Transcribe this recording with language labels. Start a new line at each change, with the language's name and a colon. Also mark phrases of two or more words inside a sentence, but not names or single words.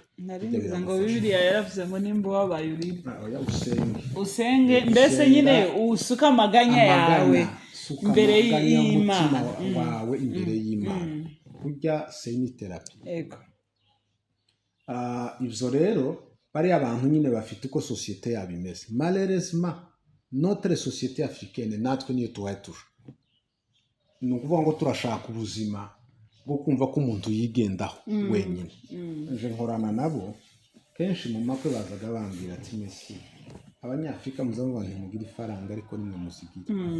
Kinyarwanda: narivuze ngo bibiliya yaravuze ngo nimba ubabaye urire usenge mbese nyine usuka amaganya yawe imbere y'Imana wawe imbere y'Imana burya seni therapy ibyo rero bari abantu nyine bafite uko societe yabo imeze
French: malheureusement notre société africaine
Kinyarwanda: natwe niyo tuhatura ni ukuvuga ngo turashaka ubuzima bwo kumva ko umuntu yigendaho wenyine nje nkorana nabo kenshi mu makwe bazaga bambwira ati mesi abanyafrika muzamuba ntimugira ifaranga ariko nimwe muzigira